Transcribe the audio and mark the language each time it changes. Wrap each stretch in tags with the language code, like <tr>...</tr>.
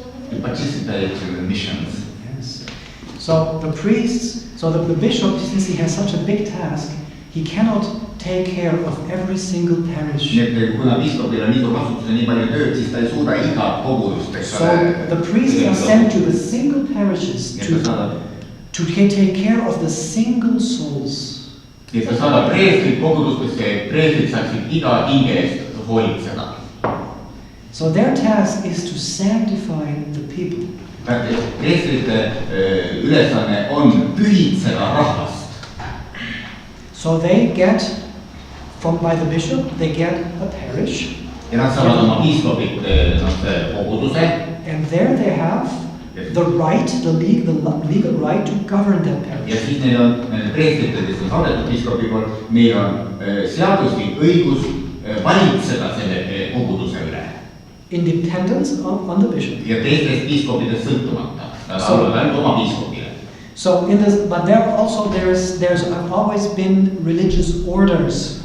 <en>To participate in the missions. Yes. So the priests, so the bishop, since he has such a big task, he cannot take care of every single parish.</en> <et>Kuna piiskopil on nii vastutuse nii palju tööd, siis ta ei suuda iga kogudust, eks ole.</et> <en>So the priests are sent to the single parishes to take care of the single souls.</en> <et>Ja ta saadab preestrid kogudustesse, et preestrid saaksid iga hinge eest hoolitseda.</et> <en>So their task is to sanctify the people.</en> <et>Preestrite ülesanne on pühitseda rahvast.</et> <en>So they get, by the bishop, they get a parish.</en> <et>Ja nad saavad oma piiskopit koguduse.</et> <en>And there they have the right, the legal right to govern that parish.</en> <et>Ja siis neil on preestrite, kes on saadetud piiskopi poolt, neil on seaduslik õigus valitseda selle koguduse üle.</et> <en>Independence on the bishop.</en> <et>Ja teistest piiskopidest sõltumata. Nad alluvad ainult oma piiskopile.</et> <en>So in this, but there also there's always been religious orders.</en>